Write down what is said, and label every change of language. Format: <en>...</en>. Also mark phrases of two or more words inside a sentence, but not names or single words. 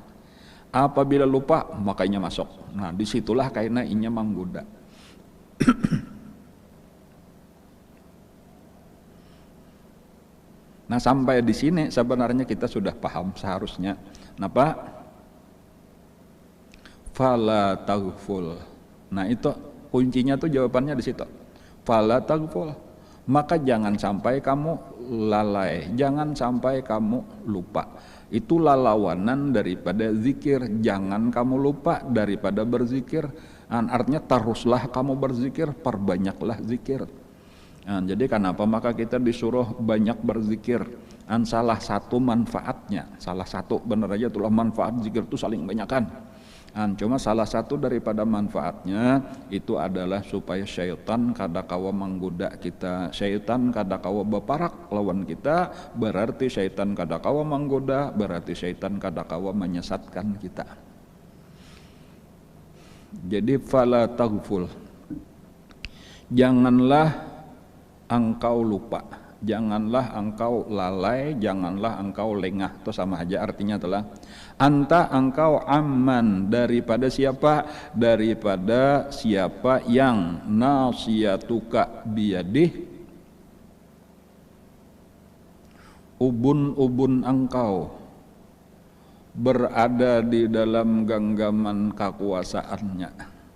<bjn>Apabila lupa, maka inya masuk. Nah, disitulah karena inya menggoda.</bjn> <id>Nah, sampai di sini sebenarnya kita sudah paham seharusnya. Napa?</id> <ar>فلا تغفل.</ar> <id>Nah, itu kuncinya tuh jawabannya di situ.</id> <ar>فلا تغفل.</ar> <id>Maka jangan sampai kamu lalai, jangan sampai kamu lupa. Itu lawanan daripada zikir. Jangan kamu lupa daripada berzikir. Artinya teruslah kamu berzikir, perbanyaklah zikir. Jadi kenapa maka kita disuruh banyak berzikir? Salah satu manfaatnya, salah satu benar aja itulah manfaat zikir itu saling banyakkan.</id> <bjn>Cuma salah satu daripada manfaatnya itu adalah supaya syaitan kada kawa menggoda kita. Syaitan kada kawa beparak lawan kita, berarti syaitan kada kawa menggoda, berarti syaitan kada kawa menyesatkan kita.</bjn> <ar>Jadi فلا تغفل,</ar> <id>janganlah engkau lupa, janganlah engkau lalai, janganlah engkau lengah. Itu sama aja artinya adalah anta engkau aman daripada siapa? Daripada siapa yang</id> <ar>ناصيتك بيده,</ar> <id>ubun-ubun engkau berada di dalam genggaman kekuasaannya.</id>